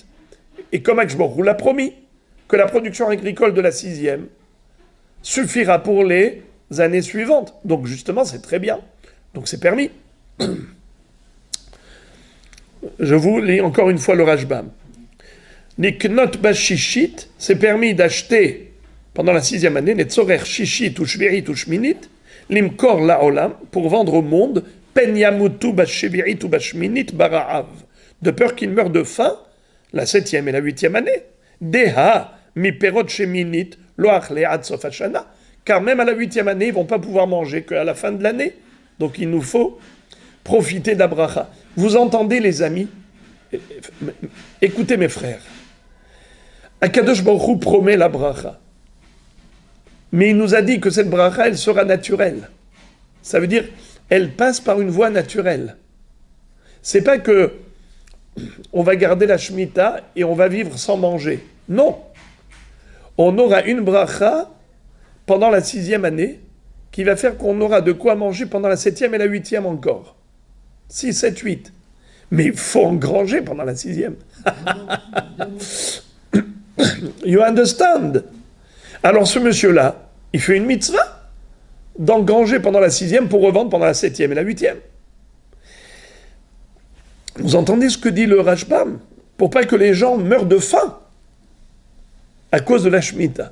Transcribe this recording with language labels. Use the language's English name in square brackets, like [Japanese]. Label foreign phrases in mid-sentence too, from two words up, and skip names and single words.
[French] Et comme [Hebrew] הקדוש ברוך הוא [French] l'a promis, que la production agricole de la 6e suffira pour les années suivantes. Donc justement, c'est très bien. Donc c'est permis. Je vous lis encore une fois le Rashbam. Les [Hebrew] קנות בשישית, [French] c'est permis d'acheter pendant la 6e année les [Hebrew] צורר שישית [French] ou shvi'it ou [Hebrew] שמינית, למכור לעולם, [French] pour vendre au monde, [Hebrew] פן ימותו בשביעית ou בשמינית ברעב, [French] de peur qu'ils meurent de faim la 7e et la 8e année. [Hebrew] דהא מי פירות שמינית לוח לעד סוף השנה, [French] car même à la 8e année, ils ne vont pas pouvoir manger qu'à la fin de l'année. Donc il nous faut profiter d'Abracha. Vous entendez, les amis? Écoutez, mes frères. [Hebrew] הקדוש ברוך הוא [French] promet la bracha. Mais il nous a dit que cette bracha, elle sera naturelle. Ça veut dire, elle passe par une voie naturelle. C'est pas que on va garder la Shemitah et on va vivre sans manger. Non. On aura une bracha pendant la 6e année qui va faire qu'on aura de quoi manger pendant la 7e et la 8e encore. 6, 7, 8. Mais il faut engranger pendant la 6e. [English] You understand? [French] Alors ce monsieur-là, il fait une mitzvah d'engranger pendant la 6e pour revendre pendant la 7e et la 8e. Vous entendez ce que dit le Rashbam? Pour pas que les gens meurent de faim à cause de la Shemitah.